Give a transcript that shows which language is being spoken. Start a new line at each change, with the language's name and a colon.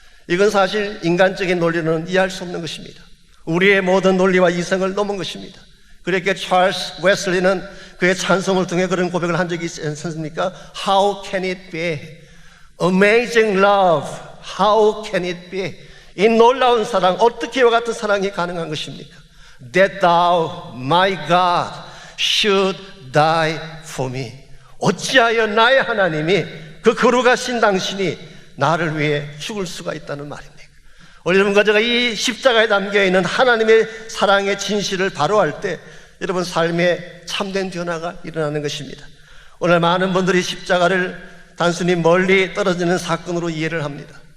Korean: 이건 사실 인간적인 논리는 이해할 수 없는 것입니다. 우리의 모든 논리와 이성을 넘은 것입니다. 그렇게 찰스 웨슬리는 그의 찬송을 통해 그런 고백을 한 적이 있지 않습니까?
English: How can it be? Amazing love. How can it be?
Korean: 이 놀라운 사랑, 어떻게 이와 같은 사랑이 가능한 것입니까?
English: That thou, my God, should die for me.
Korean: 어찌하여 나의 하나님이, 그 거룩하신 당신이 나를 위해 죽을 수가 있다는 말입니까? 여러분과 제가 이 십자가에 담겨있는 하나님의 사랑의 진실을 바로할 때 여러분 삶에 참된 변화가 일어나는 것입니다. 오늘 많은 분들이 십자가를 단순히 멀리 떨어지는 사건으로 이해를 합니다.